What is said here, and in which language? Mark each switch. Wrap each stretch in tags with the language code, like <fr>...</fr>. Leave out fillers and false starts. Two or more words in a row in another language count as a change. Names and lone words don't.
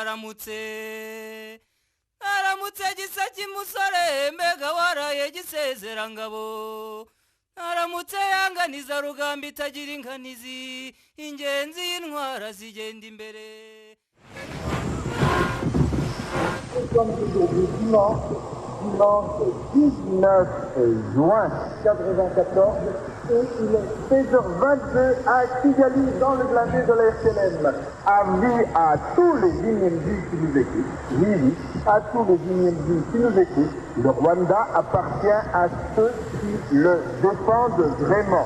<rw>aramutse aramutse gisa cy'umusore mbega waraye gisezerangabo aramutse yanganiza rugamba itagira inganizi ingenzi y'intwara zigenda imbere.</rw> <fr>Aujourd'hui dimanche 19 juin 1994 et il est 16h22 à Kigali dans le blindé de la FLM. Avis à tous les Inyembi qui nous écoutent, oui, à tous les Inyembi qui nous écoutent, le Rwanda appartient à ceux qui le défendent vraiment.</fr>